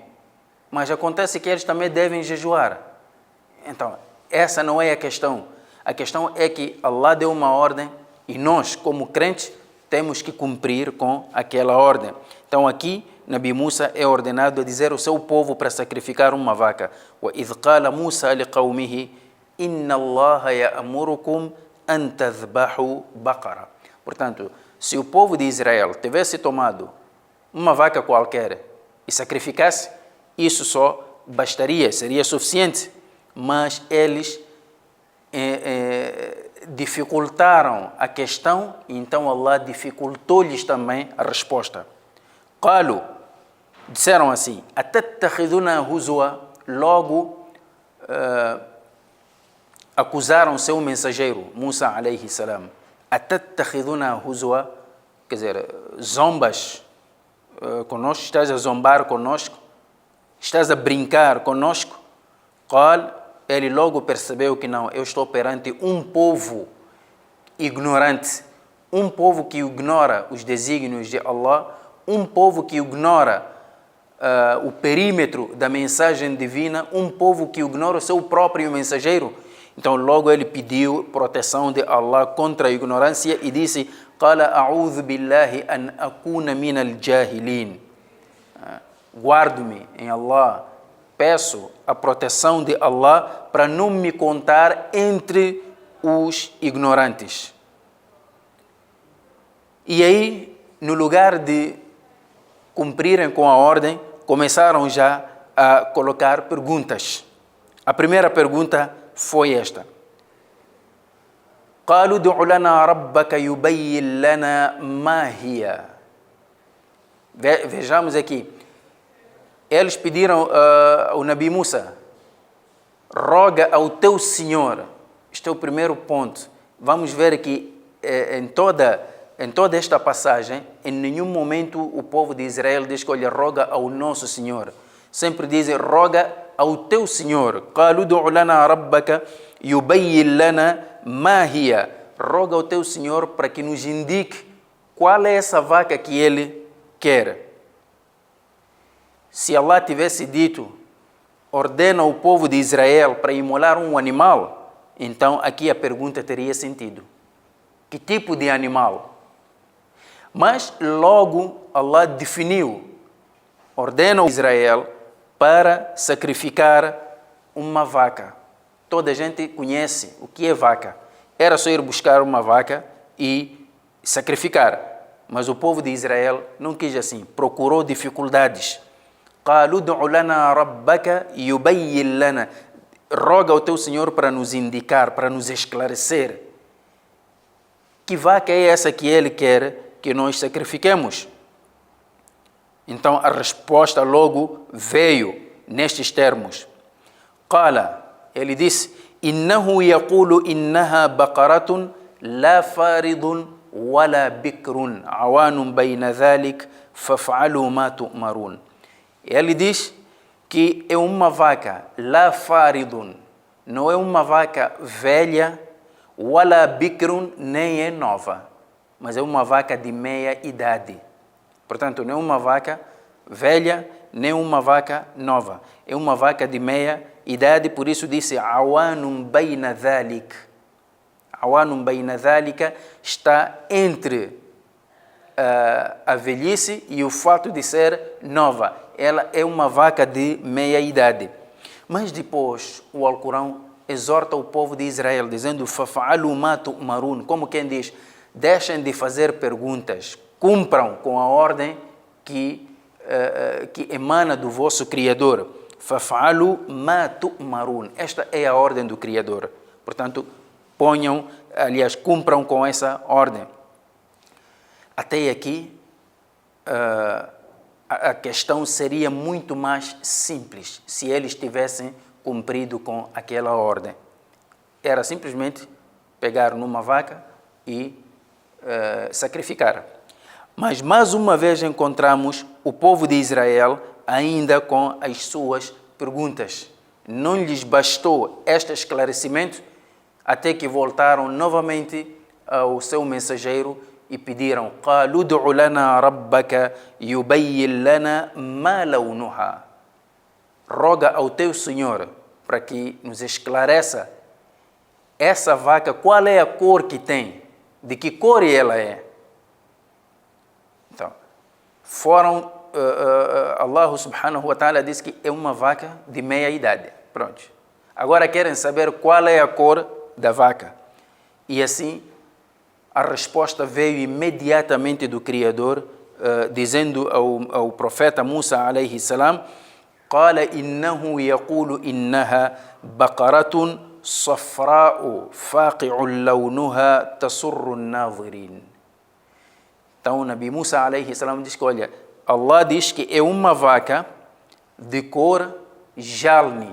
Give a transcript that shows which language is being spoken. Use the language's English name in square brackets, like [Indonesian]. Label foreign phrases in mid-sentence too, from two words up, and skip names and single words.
[Portuguese] Mas acontece que eles também devem jejuar. Então, essa não é a questão. A questão é que Allah deu uma ordem e nós, como crentes, temos que cumprir com aquela ordem. Então, aqui, Nabi Musa é ordenado a dizer ao seu povo para sacrificar uma vaca. [Arabic] وَإِذْ قَالَ مُوسَى لِقَوْمِهِ إِنَّ اللَّهَ يَأْمُرُكُمْ أَنْ تَذْبَحُوا بَقَرَةً. [Portuguese] Portanto, se o povo de Israel tivesse tomado uma vaca qualquer e sacrificasse, isso só bastaria, seria suficiente. Mas eles dificultaram a questão, então Allah dificultou-lhes também a resposta. Qalu, disseram assim, [Arabic] أتتخذوننا هزوا, [Portuguese] logo acusaram seu mensageiro, [Arabic] موسى عليه السلام. أتتخذوننا هزوا, [Portuguese] quer dizer, zombas conosco, estás a zombar conosco, estás a brincar conosco. Qal, ele logo percebeu que não, eu estou perante um povo ignorante, um povo que ignora os desígnios de Allah, um povo que ignora o perímetro da mensagem divina, um povo que ignora o seu próprio mensageiro. Então logo ele pediu proteção de Allah contra a ignorância e disse: [Arabic] "قال أعوذ بالله أن أكون من الجاهلين." [Portuguese] Guardo-me em Allah, peço a proteção de Allah para não me contar entre os ignorantes. E aí, no lugar de cumprirem com a ordem, começaram já a colocar perguntas. A primeira pergunta foi esta: [Arabic] قالوا ادع لنا ربك يبين لنا ما هي. [Portuguese] Vejamos aqui. Eles pediram ao Nabi Musa: roga ao teu Senhor. Este é o primeiro ponto. Vamos ver que em toda esta passagem, em nenhum momento o povo de Israel diz que, olha, roga ao nosso Senhor. Sempre dizem, roga ao teu Senhor. [Arabic] قالوا ادع لنا ربك يبين لنا ما هي. [Portuguese] Roga ao teu Senhor para que nos indique qual é essa vaca que ele quer. Se Allah tivesse dito, ordena o povo de Israel para imolar um animal, então aqui a pergunta teria sentido. Que tipo de animal? Mas logo Allah definiu, ordena o Israel para sacrificar uma vaca. Toda a gente conhece o que é vaca. Era só ir buscar uma vaca e sacrificar. Mas o povo de Israel não quis assim, procurou dificuldades. [Arabic] قالوا ادع لنا ربك يبين لنا. [Portuguese] Roga ao teu Senhor para nos indicar, para nos esclarecer. Que vaca é essa que ele quer que nós sacrifiquemos? Então a resposta logo veio nestes termos. قال, ele disse: [Arabic] إنه يقول إنها بقرة لا فارض ولا بكر عوان بين ذلك فافعلوا ما تؤمرون. [Portuguese] Ele diz que é uma vaca, [Arabic] لا فارض, [Portuguese] não é uma vaca velha, [Arabic] ولا بكر, [Portuguese] nem é nova, mas é uma vaca de meia idade. Portanto, não é uma vaca velha, nem uma vaca nova, é uma vaca de meia idade, por isso disse [Arabic] عوان بين ذلك. عوان بين ذلك [Portuguese] está entre a velhice e o fato de ser nova. Ela é uma vaca de meia idade. Mas depois o Alcorão exorta o povo de Israel, dizendo: [Arabic] "فافعلوا ما تؤمرون", [Portuguese] como quem diz: deixem de fazer perguntas, cumpram com a ordem que emana do vosso Criador. [Arabic] فافعلوا ما تؤمرون. [Portuguese] Esta é a ordem do Criador. Portanto, cumpram com essa ordem. Até aqui, a questão seria muito mais simples se eles tivessem cumprido com aquela ordem. Era simplesmente pegar numa vaca e sacrificar. Mas mais uma vez encontramos o povo de Israel ainda com as suas perguntas. Não lhes bastou este esclarecimento até que voltaram novamente ao seu mensageiro e pediram: [Arabic] قَالُوا ادْعُ لَنَا رَبَّكَ يُبَيِّنْ لَنَا مَا لَوْنُهَا. [Portuguese] Roga ao teu Senhor para que nos esclareça essa vaca, qual é a cor que tem, de que cor ela é. Então, [Arabic] الله سبحانه وتعالى [Portuguese] disse que é uma vaca de meia idade. Pronto. Agora querem saber qual é a cor da vaca. E assim, a resposta veio imediatamente do Criador, dizendo ao profeta Musa [Arabic] عليه السلام: قال إنه يقول إنها بقرة صفراء فاقع لونها تسر الناظرين. [Portuguese] Então, o Nabi Musa [Arabic] عليه السلام [Portuguese] diz que, olha, Allah diz que é uma vaca de cor jalni.